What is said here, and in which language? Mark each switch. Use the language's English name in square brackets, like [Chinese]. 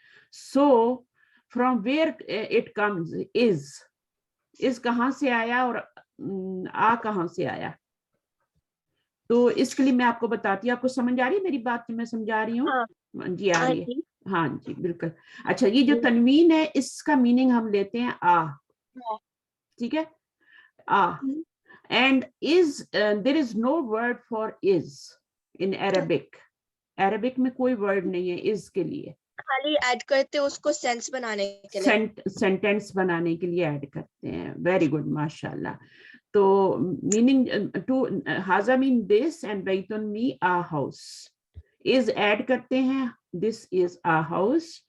[English] So from where it comes is [Urdu] کہاں سے آیا اور کہاں سے آیا؟ تو اس کے لیے میں آپ کو بتاتی ہوں. آپ کو سمجھ آ رہی ہے میری بات جو میں سمجھا رہی ہوں؟ جی آ رہی ہے. ہاں جی بالکل. اچھا یہ جو تنوین ہے اس کا میننگ ہم لیتے ہیں آ, ٹھیک ہے, آ. [English] And there is no word for is in Arabic. [Urdu] Arabic میں کوئی ورڈ نہیں ہے is کے لیے, خالی ایڈ کرتے اس کو سینس بنانے کے لیے, سینٹینس بنانے کے لیے ایڈ کرتے ہیں. ویری گڈ, ماشاء اللہ. [English] تو meaning to ہاذا مین دس اینڈ بیتن me a house. Is add [Urdu] کرتے ہیں, [English] This is a house.